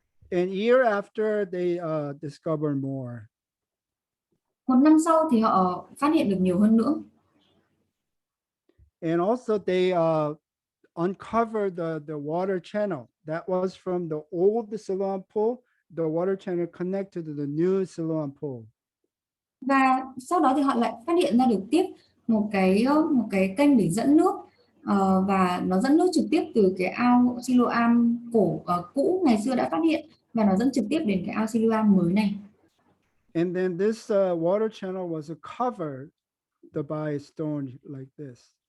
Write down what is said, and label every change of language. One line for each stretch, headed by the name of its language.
English: And year after they discovered more.
Vietnamese: Một năm sau thì họ phát hiện được nhiều hơn nữa.
English: And also they uncovered the water channel that was from the old Siloam pool. The water channel connected to the new Siloam pool.
Vietnamese: Và sau đó thì họ lại phát hiện ra được tiếp một cái kênh để dẫn nước, và nó dẫn nước trực tiếp từ cái ao Siloam cũ ngày xưa đã phát hiện và nó dẫn trực tiếp đến cái ao Siloam mới này.
English: And then this water channel was covered by stone like this.